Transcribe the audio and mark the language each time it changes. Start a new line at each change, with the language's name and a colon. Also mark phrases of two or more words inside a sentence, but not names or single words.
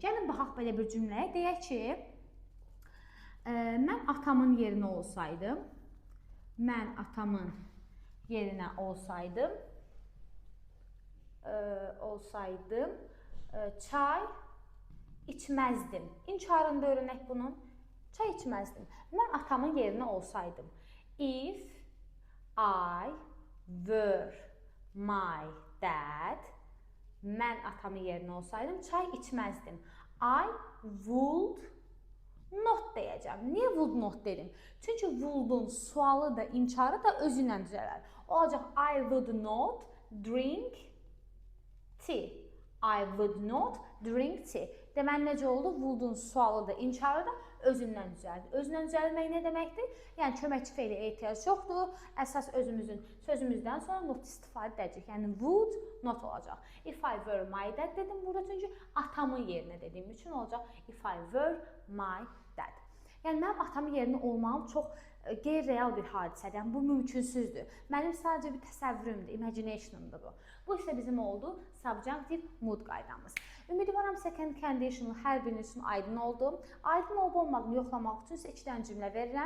Azerbaijani: Gəlin baxaq belə bir cümləyə. Deyək ki, mən atamın yerinə olsaydım, çay içməzdim. İnkarında öyrənək bunun. Çay içməzdim. Mən atamın yerinə olsaydım.
English: If I were my dad,
Azerbaijani: mən atamın yerinə olsaydım, çay içməzdim.
English: I would not deyəcəm.
Azerbaijani: Niyə
English: would not
Azerbaijani: dedim? Çünki would'un sualı da, inkarı da özü ilə düzələr.
English: Olacaq I would not drink tea. I would not drink tea.
Azerbaijani: Deməli, necə oldu? Would'un sualı da, inkarı da özündən düzəldi. Özündən düzəlmək nə deməkdir? Yəni, köməkçi feylə ehtiyac yoxdur. Əsas özümüzün sözümüzdən sonra not istifadə edəcək. Yəni,
English: would not
Azerbaijani: olacaq.
English: If I were my dad
Azerbaijani: dedim burada, çünki atamın yerinə dediyim üçün olacaq.
English: If I were my dad.
Azerbaijani: Yəni, mənim atamın yerinə olmağım çox qeyri-real bir hadisədir. Yəni, bu mümkünsüzdür. Mənim sadəcə bir təsəvvürümdür, imaginationımdır bu. Bu isə bizim oldu
English: subjunctive mood
Azerbaijani: qaydamız. Ümidvaram
English: second conditional
Azerbaijani: hər biriniz üçün aydın oldu. Aydın olub-olmadığını yoxlamaq üçün sizə 2 dənə cümlə verirəm.